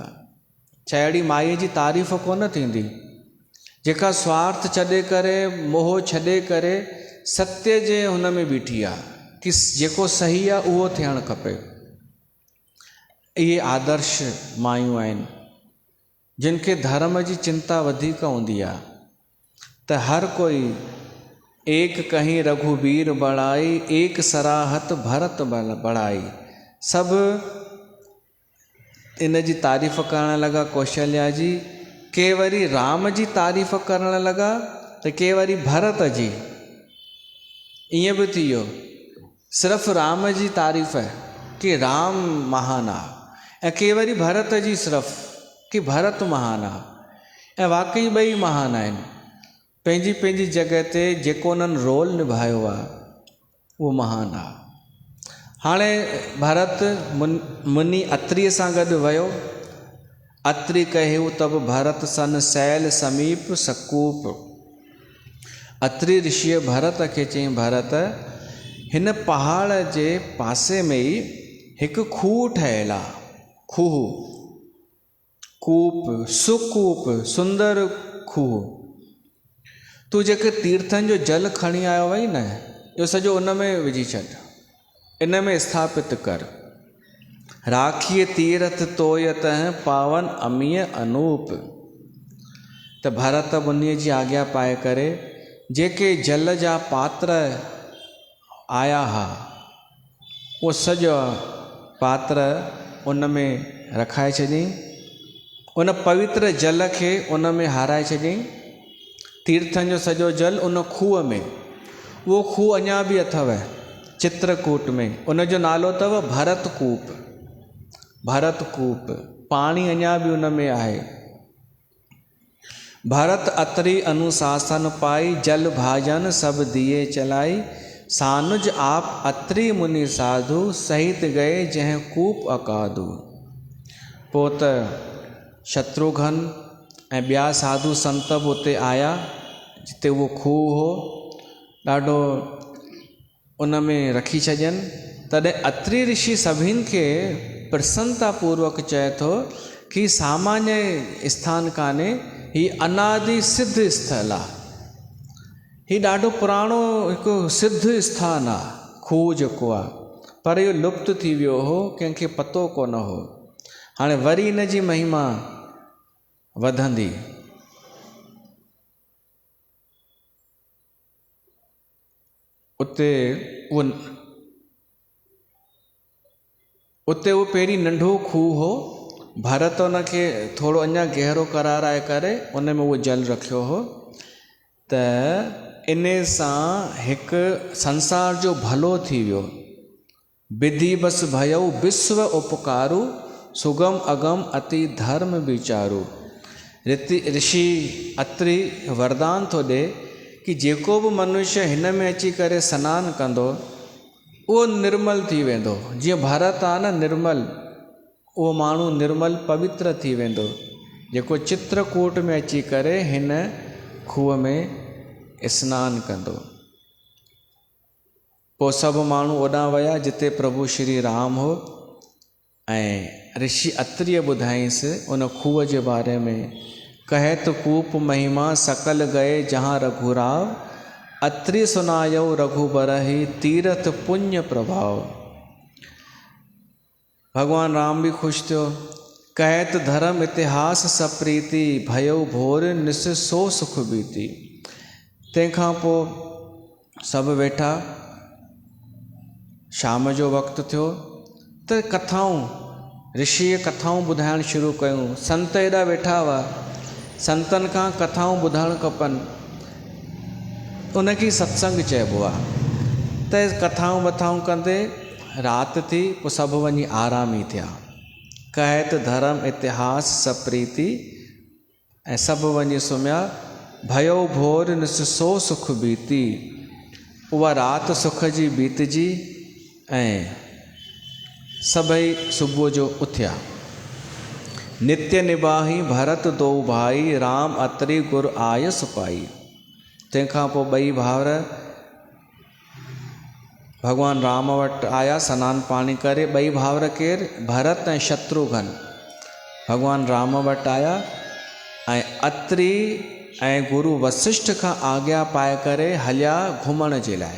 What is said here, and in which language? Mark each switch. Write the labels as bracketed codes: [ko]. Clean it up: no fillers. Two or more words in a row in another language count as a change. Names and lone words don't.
[sd] छा अहिड़ी माईअ जी तारीफ़ कोन थींदी जेका स्वार्थ छॾे करे, मोह छॾे करे सत्य जे हुन में बीठी आहे कि जेको सही आहे उहो थियणु खपे। इहे आदर्श मायूं आहिनि जिन खे धर्म जी चिंता वधीक हूंदी आहे। त हर कोई [awa] एक कहीं रघुबीर बड़ाई, एक सराहत भरत बड़ाई। [sd] सभु इन जी तारीफ़ करण लॻा कौशल्या जी। के वरी राम जी तारीफ़ करण लॻा, त के वरी भरत जी। ईअं बि थी वियो, सिर्फ़ु राम जी तारीफ़ कि राम महान आहे, ऐं के वरी भरत जी सिर्फ़ु कि भरत महान आहे। ऐं वाकई ॿई महान आहिनि पंहिंजी पंहिंजी जॻह ते। जेको उन्हनि रोल निभायो आहे उहो महान आहे। हाणे भरत मुनि अत्रीअ सां गॾु वियो। [awa] अत्रि कहियो तब भरत सन, सैल समीप सकूप। [sd] अत्रि ऋषिअ भरत खे चयईं, भरत हिन पहाड़ जे पासे में ई हिकु खूह ठहियलु आहे। खूह, कूप, सुकूप, सुंदर खूह। तूं जेके तीर्थनि जो जल खणी आयो वई न, इहो सॼो उन में विझी छॾ, इन में स्थापित कर। [awa] राखीअ तीर्थ तोयत पावन अमीय अनूप। [sd] त भरत मुनीअ जी आज्ञा पाए करे जेके जल जा पात्र आया हुआ, उहो सॼो पात्र उन में रखाए छॾियईं। उन पवित्र जल खे उन में हाराए छॾियईं। तीर्थनि जो सॼो जल उन खूह में। उहो खूह अञा बि अथव चित्रकूट में। उन जो नालो अथव भरत कूप। भरत कूप, पाणी अञा बि उन में आहे। [awa] भरत अत्रि अनुशासन पाई, जल भाजन सब दिए चलाई। सानुज आप अत्रि मुनि साधु, सहित गए जह कूप अकादु। [sd] पोइ त शत्रुघ्न ऐं ॿिया साधु संत बि उते आया जिते उहो खूह हो, ॾाढो उन में रखी छॾियनि। तॾहिं अत्रि ऋषि सभिनि खे प्रसन्नतापूर्वक चए थो कि सामान्य स्थान कान्हे, हीउ अनादि सिद्ध स्थल आहे। हीउ ॾाढो पुराणो हिकु सिद्ध स्थान आहे खूह जेको आहे, पर इहो लुप्त थी वियो हो, कंहिंखे पतो कोन हो। हाणे वरी इन जी महिमा वधंदी। उते उहो पहिरीं नंढो खूह हो। भरत उनखे थोरो अञा गहरो कराराए करे उन में उहो जल रखियो हो त इन सां हिकु संसार जो भलो थी वियो। [awa] विधि बस भयउ विश्व उपकारु, सुगम अगम अति धर्म विचारु। [sd] ऋषि अत्रि वरदान थो ॾे कि जेको बि मनुष्य हिन में अची करे सनानु कंदो उहो निर्मल थी वेंदो। जीअं भरत आहे न निर्मल, उहो माण्हू निर्मल पवित्र थी वेंदो जेको चित्रकूट में अची करे हिन खूह में सनानु कंदो। पोइ सभु माण्हू ओॾां विया जिते प्रभु श्री राम हो ऐं ऋषि अत्रिय ॿुधाईंसि उन खूह जे बारे में। [awa] कहत कूप महिमा सकल गए जहाँ रघुराव, अत्रि सुनायो रघुबरहि तीरथ पुण्य प्रभाव। [sd] भगवान राम भी खुश थियो। [awa] कहत धर्म इतिहास सप्रीति, भयो भोर निस सो सुख बीती। [sd] तंहिंखां पोइ सभु वेठा, शाम जो वक़्तु थियो त कथाऊं ऋषिअ कथाऊं ॿुधाइणु शुरू कयूं। संत एॾा वेठा हुआ, संतनि खां कथाऊं ॿुधणु खपनि, उनखे सत्संग चइबो आहे। त कथाऊं वथाऊं कंदे राति थी, पोइ सभु वञी आराम ई थिया। [awa] कहत धर्म इतिहास सप्रीति, [sd] ऐं सभु वञी सुम्हिया। [awa] भयो भोर निस सो सुख बीती, [sd] उहा राति सुख जी बीतजी ऐं सभई सुबुह जो उथिया। [awa] नित्य निबाही भरत दो भाई, राम अत्रि गुर आय सुपाई। [sd] तंहिंखां पोइ ॿई भाउर भगवान राम वटि आया सनानु पाणी करे। ॿई भाउर केरु? भरत ऐं शत्रुघ्न भगवान राम वटि आया ऐं अत्रि ऐं गुरु वशिष्ठ खां आज्ञा पाए करे हलिया घुमण जे लाइ।